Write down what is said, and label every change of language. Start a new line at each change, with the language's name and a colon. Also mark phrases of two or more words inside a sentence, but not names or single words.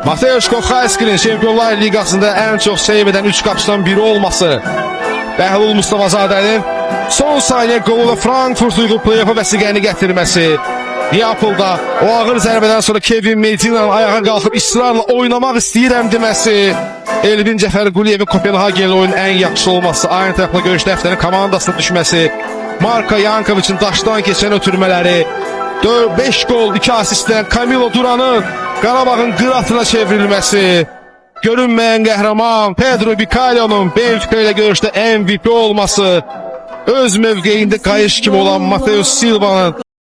Azerbaijani: Mateusz Koxayski'nin Şampiyonlar Ligasında
Turkish: en çok seyv eden
Azerbaijani: 3 qapıçıdan biri olması, Bəhlul Mustafazadənin son saniye goluyla Frankfurt uyğun play-off'a vəsiqəni gətirməsi, Neapolda o ağır zərbədən sonra Kevin Medina'nın ayağa qalxıb ısrarla oynamaq istəyirəm deməsi, Elvin Cəfərquliyevin Kopenhagen'li oyunun ən yaxşı olması, aynı tərəflə görüş dəftərinin komandasına düşməsi, Marko Yankovic'in daşdan keçən ötürmələri, 5 gol 2 asistdən Camilo Duran'ın Qarabağın qıratına çevrilməsi, görünməyən qəhrəman Pedro Bicalio'nun Benfica ilə görüşdə MVP olması, öz mövqeyində qayış kimi olan Mateus Silva'nın